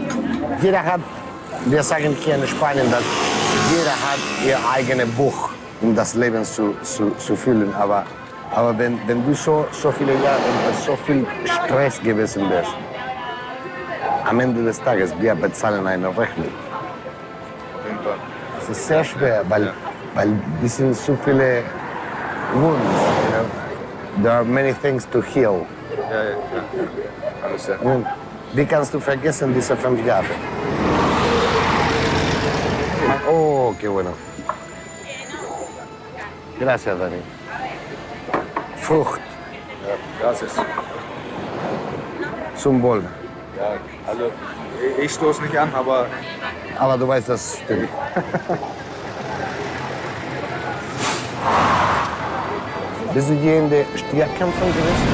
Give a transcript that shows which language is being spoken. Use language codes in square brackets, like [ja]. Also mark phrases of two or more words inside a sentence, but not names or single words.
[de] Jeder hat, wir sagen hier in Spanien, dass jeder hat ihr eigenes Buch, um das Leben zu füllen. Aber Aber wenn du so viele Jahre und so viel Stress gewesen bist, am Ende des Tages, wir bezahlen eine Rechnung. Es ist sehr schwer, weil das sind so viele [en] wounds, you know. There are many things to heal. [de] Und die kannst du vergessen, diese 5 Jahre. [es] Oh, qué bueno. Gracias, Dani. [de] Frucht. [es] Ja, gracias. [de] Zum Wohl. Ja, also ich stoße nicht an, aber... Aber du weißt, das stimmt. Bist du je in den Stierkämpfen gewesen?